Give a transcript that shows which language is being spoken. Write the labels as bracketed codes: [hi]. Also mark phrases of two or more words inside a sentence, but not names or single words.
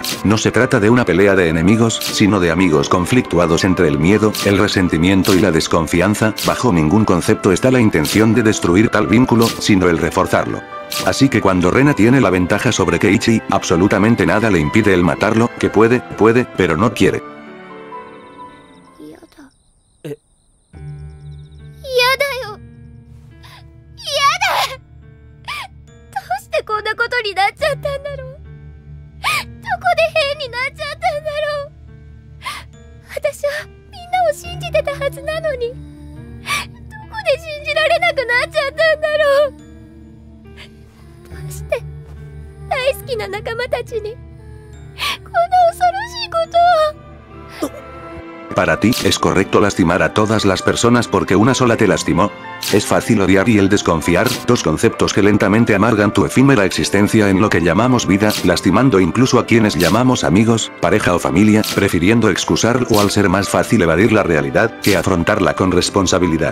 [es] No se trata de una pelea de enemigos, sino de amigos conflictuados entre el miedo, el resentimiento y la desconfianza. Bajo ningún concepto está la intención de destruir tal vínculo, sino el reforzarlo. Así que cuando Rena tiene la ventaja sobre Keiichi, absolutamente nada le impide el matarlo, que puede, pero no quiere. [ja] 嫌だ。え。嫌だよ。嫌だ。どうしてこんなことになっちゃったんだろう。どこで変になっちゃったんだろう。私はみんなを信じてたはずなのに、どこで信じられなくなっちゃったんだろう。どうして大好きな仲間たちにこんな恐ろしいことを。 [es] Para ti, ¿es correcto lastimar a todas las personas porque una sola te lastimó? Es fácil odiar y el desconfiar, dos conceptos que lentamente amargan tu efímera existencia en lo que llamamos vida, lastimando incluso a quienes llamamos amigos, pareja o familia, prefiriendo excusar o al ser más fácil evadir la realidad que afrontarla con responsabilidad.